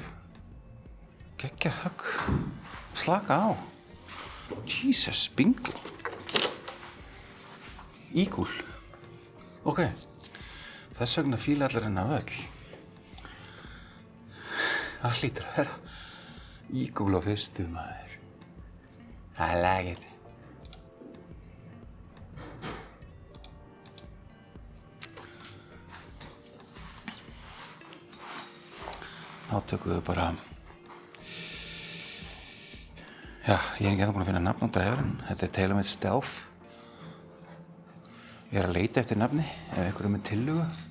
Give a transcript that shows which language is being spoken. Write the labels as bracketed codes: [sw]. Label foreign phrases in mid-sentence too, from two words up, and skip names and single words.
[is] Geggjað högg. Slaka á. [en] Jesus, bingo. Eagle. [is] Ok, þess vegna fíla allir hennar völl. Það hlýtur að vera Eagle á fyrstu, maður. [en] I like it. [is] Þá tökum við bara... Já, ég er ekki ennþá búinn að finna nafn á driverinn. Þetta er TaylorMade Stealth. Ég er að leita eftir nafni, ef einhver með tillögu.